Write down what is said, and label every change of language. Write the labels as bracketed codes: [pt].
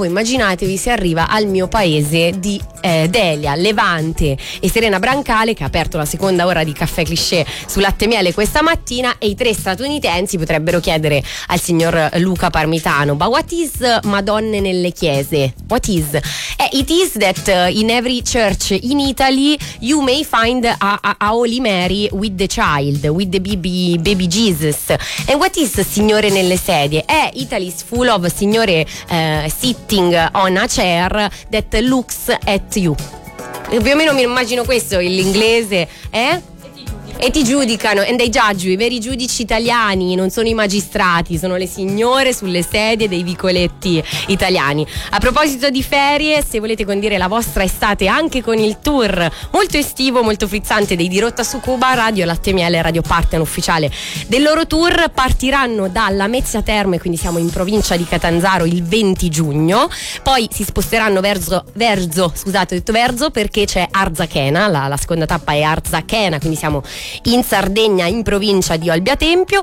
[it] Voi immaginatevi se arriva al mio paese di Delia Levante e Serena Brancale, che ha aperto la seconda ora di Caffè Cliché su Latte Miele questa mattina, e i 3 statunitensi potrebbero chiedere al signor Luca Parmitano: [en] "But what is [it] Madonna nelle chiese? [en] What is?" It is that in every church in Italy you may find a Holy Mary with the child, with the baby Jesus. And what is [it] Signore nelle sedie? [en] Italy's full of Signore sitting on a chair that looks at you. [it] E più o meno mi immagino questo, l'inglese, eh? E ti giudicano, [en] and they judge you. [it] I veri giudici italiani non sono i magistrati, sono le signore sulle sedie dei vicoletti italiani. A proposito di ferie, se volete condire la vostra estate anche con il tour molto estivo, molto frizzante dei Di Rotta su Cuba, Radio Latte Miele, Radio Partner ufficiale del loro tour, partiranno dalla Lamezia Terme, quindi siamo in provincia di Catanzaro, il 20 giugno, poi si sposteranno verso perché c'è Arzachena, la seconda tappa è Arzachena, quindi siamo in Sardegna, in provincia di Olbia Tempio.